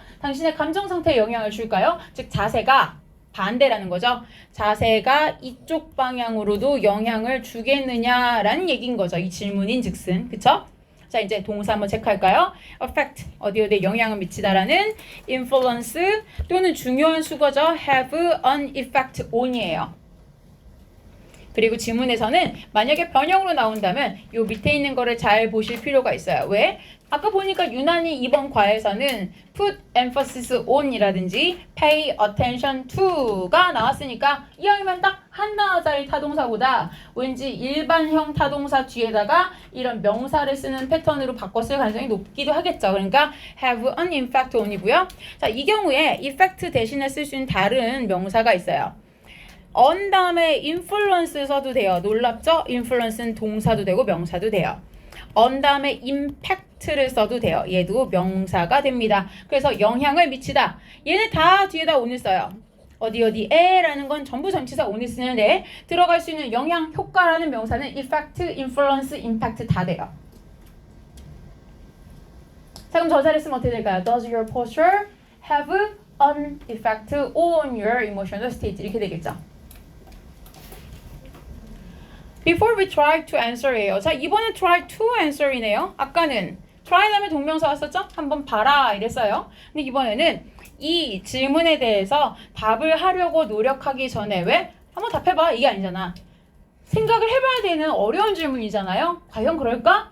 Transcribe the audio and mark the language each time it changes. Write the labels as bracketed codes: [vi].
[ko] 당신의 감정 상태에 영향을 줄까요? 즉 자세가 반대라는 거죠. 자세가 이쪽 방향으로도 영향을 주겠느냐라는 얘기인 거죠. 이 질문인 즉슨. 그쵸? 자, 이제 동사 한번 체크할까요? affect, 어디에 영향을 미치다라는 influence 또는 중요한 수거죠. [en] have an effect on이에요. [ko] 그리고 지문에서는 만약에 변형으로 나온다면 요 밑에 있는 거를 잘 보실 필요가 있어요. 왜? 아까 보니까 유난히 이번 과에서는 [en] put emphasis on [ko] 이라든지 [en] pay attention to [ko] 가 나왔으니까 이왕이면 딱 한 단어짜리 타동사보다 왠지 일반형 타동사 뒤에다가 이런 명사를 쓰는 패턴으로 바꿨을 가능성이 높기도 하겠죠. 그러니까 [en] have an effect on이고요. [ko] 자, 이 경우에 effect 대신에 쓸 수 있는 다른 명사가 있어요. on 다음에 influence 써도 돼요. 놀랍죠? influence는 동사도 되고 명사도 돼요. on 다음에 impact를 써도 돼요. 얘도 명사가 됩니다. 그래서 영향을 미치다. 얘네 다 뒤에다 on을 써요. 어디에라는 건 전부 전치사 on을 쓰는데 들어갈 수 있는 영향, 효과라는 명사는 effect, influence, impact 다 돼요. 자, 그럼 저 자리 쓰면 어떻게 될까요? [en] Does your posture have an effect on your emotional state? [ko] 이렇게 되겠죠. [en] Before we try to answer예요. [ko] 자, 이번엔 try to answer이네요. 아까는 try 다음에 동명사 왔었죠? 한번 봐라 이랬어요. 근데 이번에는 이 질문에 대해서 답을 하려고 노력하기 전에 왜? 한번 답해봐. 이게 아니잖아. 생각을 해봐야 되는 어려운 질문이잖아요. 과연 그럴까?